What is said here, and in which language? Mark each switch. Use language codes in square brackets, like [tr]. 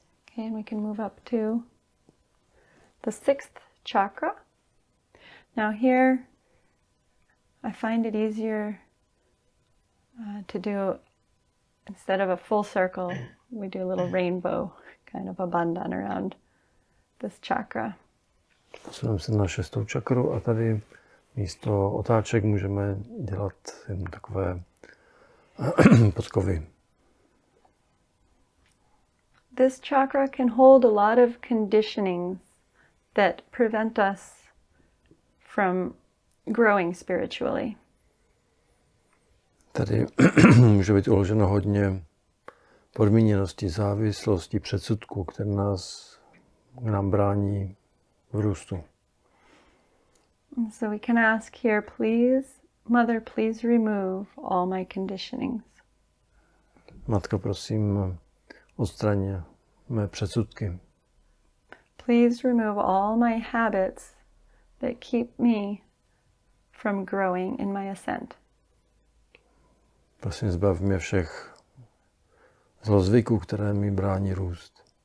[en] Okay, and we can move up to the 6th chakra. Now here, I find it easier to do, instead of a full circle, we do a little rainbow, kind of a bandhan around this chakra. [cs] Posuneme se na 6. čakru a tady místo otáček můžeme dělat jen takové podkovy. [en] This chakra can hold a lot of conditionings that prevent us from growing spiritually. [cs] Tady může být uloženo hodně podmíněnosti, závislosti, předsudků, které nám brání v růstu. [en] So we can ask here, please, Mother, please remove all my conditionings. [cs] Matko, prosím, odstraň mé předsudky. [en] Please remove all my habits that keep me from growing in my ascent. [cs] Prosím, zbav mě všech zlozvyků, které mi brání růst.